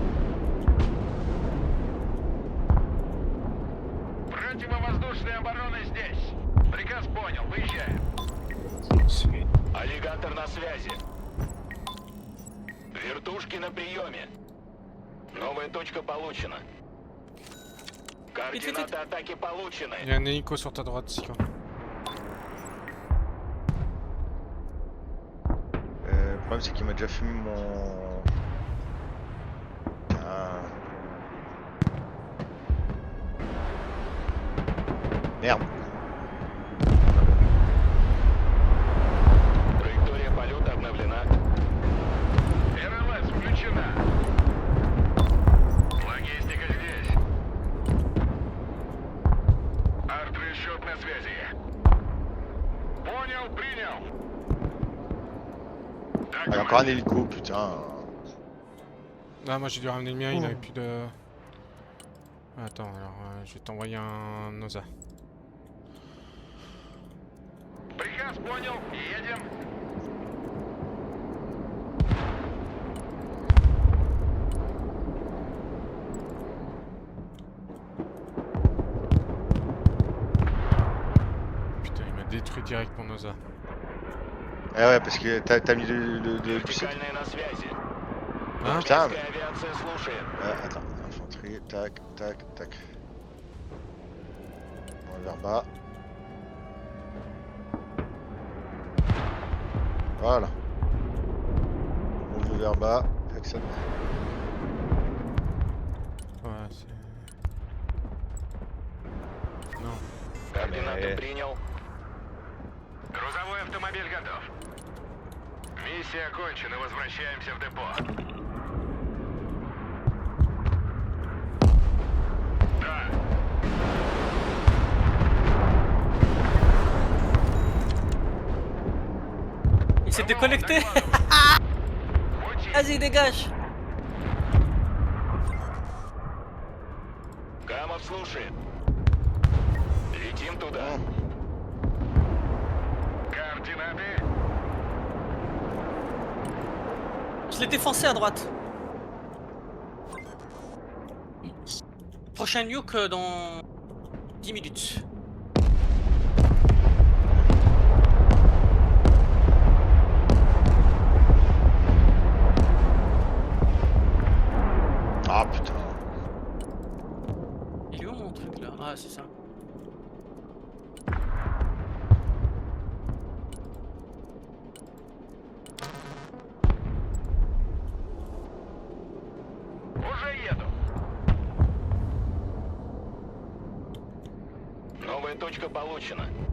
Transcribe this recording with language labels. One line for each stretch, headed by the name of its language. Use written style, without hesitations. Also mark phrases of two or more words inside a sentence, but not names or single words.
Russian: Противовоздушная оборона здесь. Приказ понял, выезжаем. Аллигатор на связи. Вертушки на приеме. Новая точка получена. Координаты атаки получены.
French: Il y a un hélico sur ta droite, Sika. Le problème c'est qu'il m'a déjà fumé mon... Putain. Merde.
Russian: Траектория полета обновлена. РЛС включена. Логистика здесь. Арт-расчет на связи. Понял, принял.
French: Ah, il y a encore un hélico, putain. Ah, moi j'ai dû ramener le mien, il avait plus de... Attends, alors je vais t'envoyer un Noza.
Russian: Приказ понял, едем.
French: Putain, il m'a détruit direct mon Noza. Eh ouais, parce que t'as mis le
Russian: Вертикальная на связи.
French: Hein? Putain,
Russian: Российская авиация слушает.
French: attends, infanterie, tac, tac, tac. On va vers bas. Voilà. On veut vers bas, actionne. Ouais, c'est... Non.
Russian: Координаты принял. Грузовой автомобиль готов. Миссия окончена, возвращаемся в депо. Да.
French: Il s'est déconnecté. Vas-y, dégage.
Russian: Камов слушает. Летим туда. Координаты.
French: Je l'ai défoncé à droite. Prochain nuke dans 10 minutes. Ah putain. Il est où mon truc là? Ah, c'est ça.
Russian: Уже еду. Новая точка получена.